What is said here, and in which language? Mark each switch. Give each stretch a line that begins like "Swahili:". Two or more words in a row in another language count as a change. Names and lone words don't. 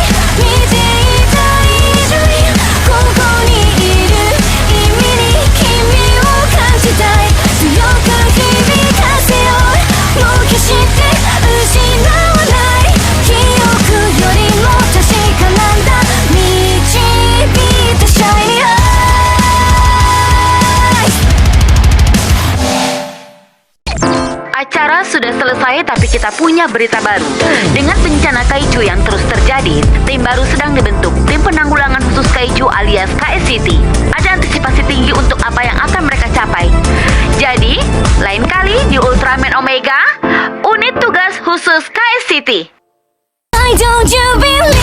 Japanese: 見ていた以上にここにいる意味に君を感じたい強く響かせようもう決して失わない記憶よりも確かなんだ導いたシャイニーアイ
Indonesian: Acara sudah selesai tapi kita punya berita baru. Dengan bencana kaiju yang terus terjadi, tim baru sedang dibentuk, tim penanggulangan khusus kaiju alias KSCT. Ada antisipasi tinggi untuk apa yang akan mereka capai. Jadi, lain kali di Ultraman Omega, unit tugas khusus KSCT.
English: Why don't you believe